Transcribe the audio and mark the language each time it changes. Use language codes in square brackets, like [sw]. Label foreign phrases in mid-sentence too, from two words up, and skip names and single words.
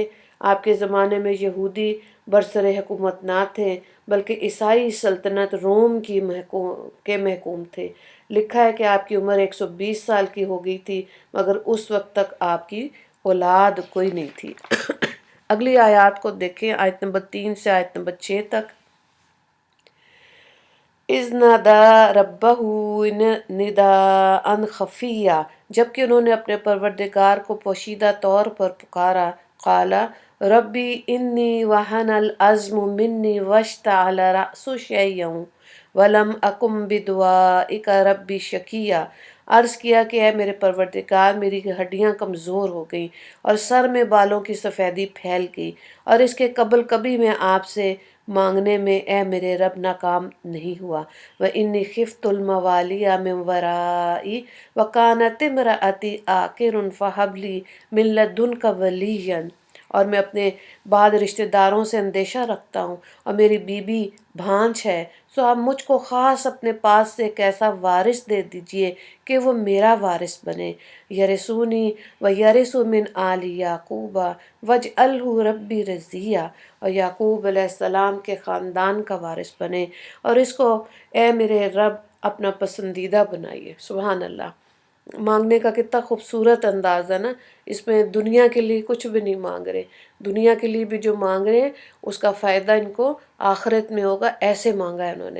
[ur] آپ کے زمانے میں یہودی برسرِ حکومت نہ تھے بلکہ عیسائی سلطنت روم کی محکوم تھے. لکھا ہے کہ آپ کی عمر 120 سال کی ہو گئی تھی، مگر اس وقت تک آپ کی اولاد کوئی نہیں تھی. اگلی آیت کو دیکھیں، آیت نمبر 3 سے آیت نمبر 6 تک. [ar] إذ نادى ربه نداء خفيا, [ur] جبکہ انہوں نے اپنے پروردگار کو پوشیدہ طور پر پکارا. [ar] قال رب إني وهن العظم مني واشتعل الرأس شيبا ولم أكن بدعائك رب شقيا. [ur] عرض کیا کہ اے میرے پروردگار، میری ہڈیاں کمزور ہو گئی اور سر میں بالوں کی سفیدی پھیل گئی، اور اس کے قبل کبھی میں آپ سے مانگنے میں اے میرے رب ناکام نہیں ہوا. [ar] وإني خفت الموالي من ورائي وكانت امرأتي عاقرا فهب لي من لدنك وليا. [ur] اور میں اپنے بعد رشتہ داروں سے اندیشہ رکھتا ہوں اور میری بیوی بانجھ ہے، سو آپ مجھ کو خاص اپنے پاس سے ایک ایسا وارث دے دیجیے کہ وہ میرا وارث بنے. [ar] يرثني ويرث من آل يعقوب واجعله رب رضيا. [ur] اور یعقوب علیہ السلام کے خاندان کا وارث بنے، اور اس کو اے میرے رب اپنا پسندیدہ بنائیے. [ar] سبحان الله. [ur] مانگنے کا کتنا خوبصورت انداز ہے نا۔ اس میں دنیا کے لیے کچھ بھی نہیں مانگ رہے، دنیا کے لیے بھی جو مانگ رہے ہیں اس کا فائدہ ان کو آخرت میں ہوگا، ایسے مانگا ہے انہوں نے.